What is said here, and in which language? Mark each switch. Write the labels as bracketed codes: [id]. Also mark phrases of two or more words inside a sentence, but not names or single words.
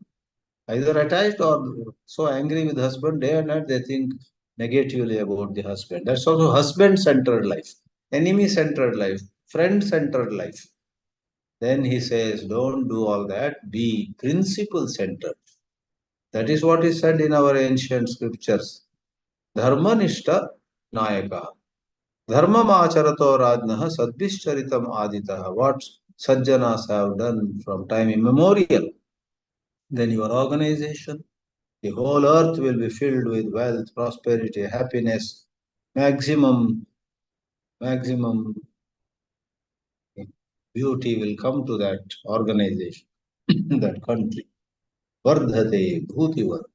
[en] Either attached or so angry with husband, day and night they think negatively about the husband. That's also husband-centered life, enemy-centered life, friend-centered life. Then he says, don't do all that, be principle-centered. That is what is said in our ancient scriptures. [sa] Dharmanishta Nayaka. Dharmam acharato rajnaha sadvischaritam aditah. [en] What sajjanas have done from time immemorial. Then your organization, the whole earth will be filled with wealth, prosperity, happiness, maximum beauty will come to that organization, that country. [sa] Vardhate bhuti vardhati.